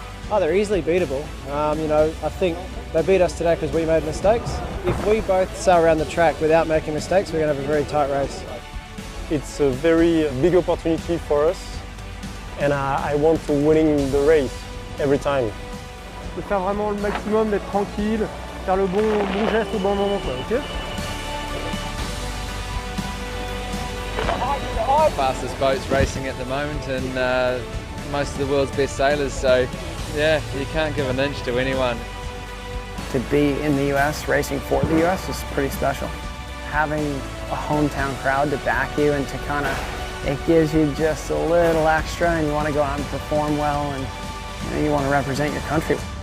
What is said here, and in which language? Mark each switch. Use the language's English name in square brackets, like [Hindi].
[English] Oh, they're easily beatable. I think they beat us today because we made mistakes. If we both sail around the track without making mistakes, we're going to have a very tight race. It's a very big opportunity for us, and I want to win the race every time. [French] De faire vraiment le maximum, d'être tranquille, faire le bon geste au bon moment, quoi, ok? [English] Fastest boats racing at the moment, and most of the world's best sailors, so yeah, you can't give an inch to anyone. To be in the US, racing for the US is pretty special. Having a hometown crowd to back you and to kind of, it gives you just a little extra, and you want to go out and perform well, and you want to represent your country.